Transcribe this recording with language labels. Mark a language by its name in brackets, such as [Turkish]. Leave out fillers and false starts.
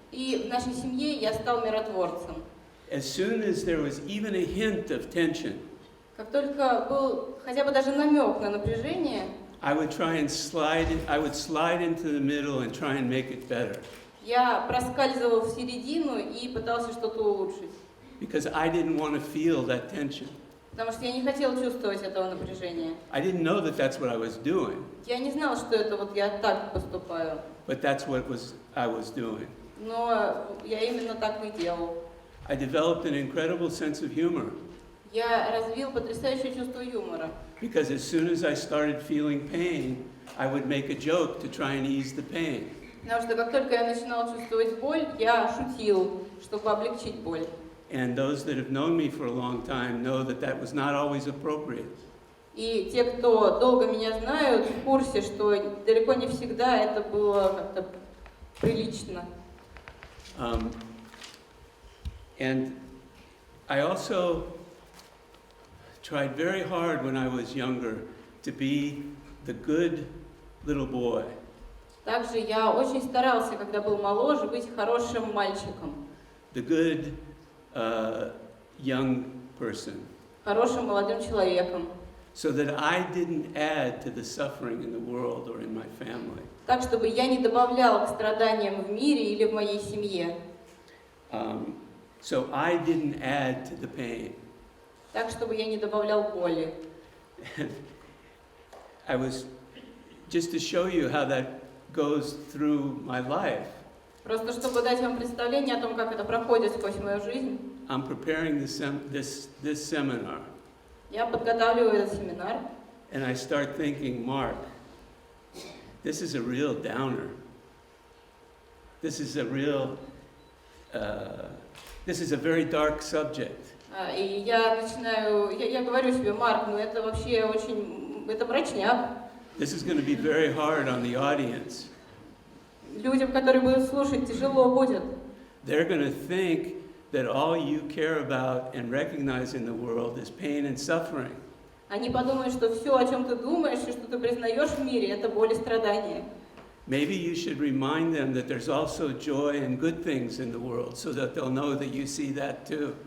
[Russian] И в нашей семье я стал миротворцем. [English] As soon as there was even a hint of tension, [Russian] Как только был хотя бы даже намек на напряжение, [English] I would slide into the middle and try and make it better. [Russian] я проскальзывал в середину и пытался что-то улучшить. [English] because I didn't want to feel that tension. [Russian] Потому что я не хотел чувствовать этого напряжения. [English] I didn't know that that's what I was doing, [Russian] Я не знал, что это вот я так поступаю. [English] but that's what I was doing. [Russian] Но я именно так и делал. [English] I developed an incredible sense of humor [Russian] Я развил потрясающее чувство юмора. [English] because as soon as I started feeling pain, I would make a joke to try and ease the pain. [Russian] Потому что как только я начинал чувствовать боль, я шутил, чтобы облегчить боль. [English] And those that have known me for a long time know that that was not always appropriate. [Russian] И те, кто долго меня знают, в курсе, что далеко не всегда это было как-то прилично. [English] And I also tried very hard when I was younger to be the good little boy. [Russian] Также я очень старался, когда был моложе, быть хорошим мальчиком, [English] The good young person, [Russian] хорошим молодым человеком, [English] so that I didn't add to the suffering in the world or in my family. [Russian] так, чтобы я не добавлял к страданиям в мире или в моей семье, [English] So I didn't add to the pain. [Russian] так, чтобы я не добавлял боли. [English] I was, just to show you how that goes through my life, [Russian] Просто чтобы дать вам представление о том, как это проходит сквозь мою жизнь, [English] I'm preparing this seminar, [Russian] я подготавливаю этот семинар, [English] and I start thinking, Mark, this is a real downer. This is a real, this is a very dark subject. [Russian] и я начинаю, я говорю себе, Марк, ну это вообще очень, это мрачняк. [English] This is going to be very hard on the audience. [Russian] Людям, которые будут слушать, тяжело будет. [English] They're going to think that all you care about and recognize in the world is pain and suffering. [Russian] Они подумают, что все, о чем ты думаешь и что ты признаешь в мире, это боль и страдания. [English] Maybe you should remind them that there's also joy and good things in the world so that they'll know that you see that too.